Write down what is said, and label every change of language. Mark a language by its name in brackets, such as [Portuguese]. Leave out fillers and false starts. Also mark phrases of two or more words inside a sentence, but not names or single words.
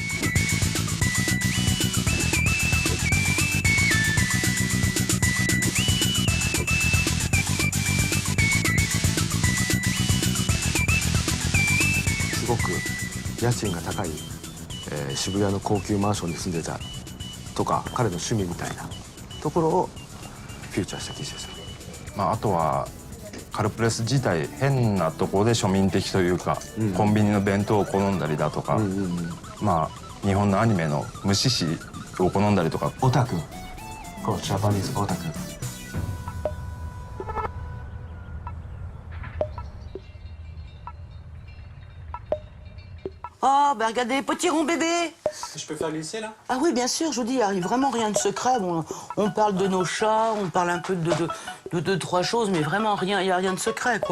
[Japanese] すごく家賃が高い、渋谷の高級マンションに住んでたとか、彼の趣味みたいなところをフューチャーした記事です。あとはカルプレス自体変なところで庶民的というか、コンビニの弁当を好んだりだとか、日本のアニメの無視しを好んだりとか。オタク、こうジャパニーズオタク。 [French] Oh, bah regardez, petit rond bébé. Je peux faire glisser là? Ah oui, bien sûr, je vous dis, il n'y a vraiment rien de secret. Bon, on parle de nos chats, on parle un peu de deux, trois choses, mais vraiment rien, il n'y a rien de secret, quoi.